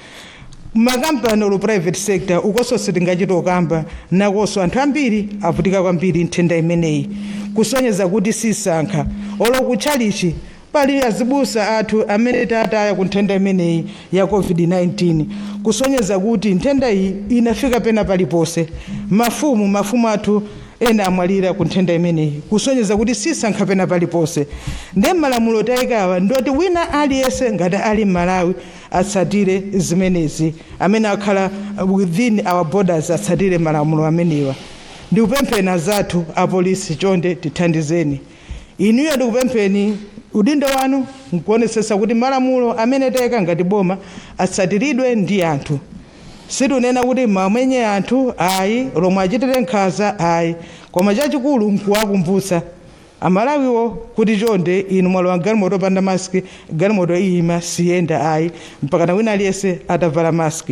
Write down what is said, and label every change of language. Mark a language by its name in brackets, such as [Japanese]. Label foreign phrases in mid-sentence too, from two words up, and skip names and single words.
[Nyanja] Makampani olo private sector ukoso sitingachitokamba nakoso anthu ambiri avutika kwambiri nthenda imeneyi, kusonyeza kuti sisankha olo kutchalichi pali azibusa athu amene tataya ku nthenda imeneyi ya COVID-19, kusonyeza kuti nthenda iyi inafika pena palipose. Mafumu athu ena amwalira ku nthenda imeneyi, kusonyeza kuti sisankha pena palipose. Ndi malamulo tayikawa ndoti wina aliyese ngati ali Malawi atsatire zimenezi, amene akhala [English] within our borders [Nyanja] atsatire malamulo amenewa. Ndikupempheni azathu apolisi chonde tithandizeni. Inuyo ndikupempheni udindo wanu nkuonesesa kuti malamulo amene tayika ngati boma atsatiridwe ndi anthu. Situnena kuti mamenye anthu ayi, lomwe achitire nkhanza ayi, koma chachikulu nkuwakumbutsa Amalawiwo kuti chonde inu mwalowa galimoto opanda maski, galimoto iyima siyenda ayi, mpakana wina aliyese atavala maski.